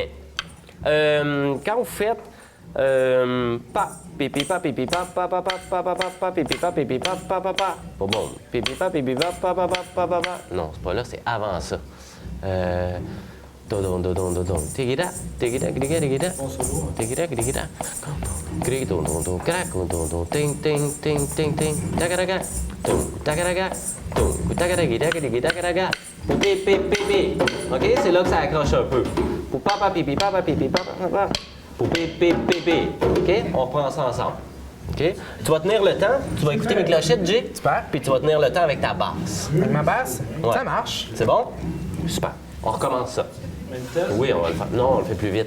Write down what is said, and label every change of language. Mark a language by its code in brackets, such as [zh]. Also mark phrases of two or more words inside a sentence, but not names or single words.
[fr] Quand vous faites pa, pipi, pa, pipi, pa, pa, pa, pa, pa, pa, pa, pa, pipi, pa, pipi, pa, pa, pa, pa. Bon, bon. Pipi, pa, pipi, pa, pa, pa, pa, pa, pa, pa. Non, c'est pas là, c'est avant ça. Dodon, dodon, dodon. Tigida, tigida, tigida, tigida. Tigida, tigida. Grito, don, don, crac, don, don, ting, ting, ting, ting, ting. Tagaraga, tum, tagaraga, tum, tagaraga, tagaraga, tagaraga. Pipi, pipi, pipi. OK, c'est là que ça accroche un peu. Pour papa, pipi, papa, pipi, papa, papa. Pour pipi, pipi. OK, on reprend ça ensemble. OK? Tu vas tenir le temps, tu vas écouter mes clochettes, Jay. Super. Puis tu vas tenir le temps avec ta basse. Avec ma basse, Ouais. ça marche. C'est bon? Super. On recommence ça. Oui, on va le faire. Non, on le fait plus vite.